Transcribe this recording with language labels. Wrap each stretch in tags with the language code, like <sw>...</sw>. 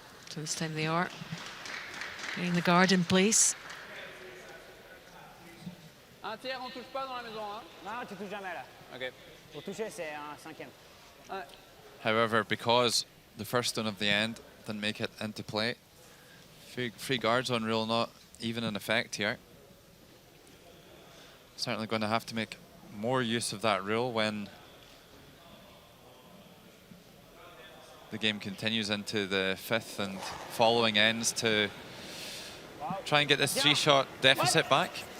<en>So this time they are getting the guard in place.</en> <fr>Un tiers, on touche pas dans la maison, hein? Non, tu touches jamais là. Ok. Pour toucher, c'est un 5e. Ouais.</fr> <en>However, because the first stone of the end didn't make it into play, free guard zone rule not even in effect here. Certainly going to have to make more use of that rule when the game continues into the fifth and following ends to try and get this 3-shot deficit back.</en>